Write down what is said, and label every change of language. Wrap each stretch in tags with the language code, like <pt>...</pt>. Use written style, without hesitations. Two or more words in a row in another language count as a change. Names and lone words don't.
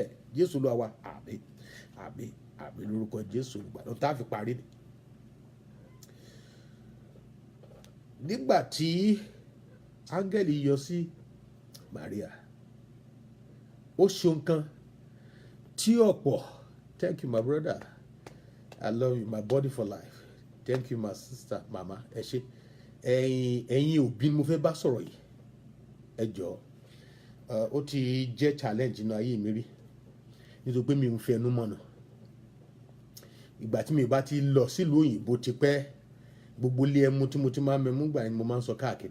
<yo>Jésù Olúwa wa, àmín, àmín, àmín, lórúkọ Jésù olùgbàlà. Tá a fi parí ni. Nígbà tí áńgẹ́lì yọ sí Maria, ó ṣe nǹkan tí ọ̀pọ̀,</yo> <en>thank you my brother, I love you, my body for life, thank you my sister, mama,</en> <yo>ẹ ṣé. Ẹ̀yin òbí ni mo fẹ́ bá sọ̀rọ̀ yìí, ẹ jọ̀ọ́. Ó ti jẹ́ challenge nínú ayé mi rí, nítorí pé mi ò fi ẹnu mọ̀nà. Ìgbà tí mi bá ti lọ sílùú òyìnbó ti pẹ́, gbogbo ilé ẹmu tí mo ti máa mẹ́mú gbà ni mo máa ń sọ káàkiri.</yo>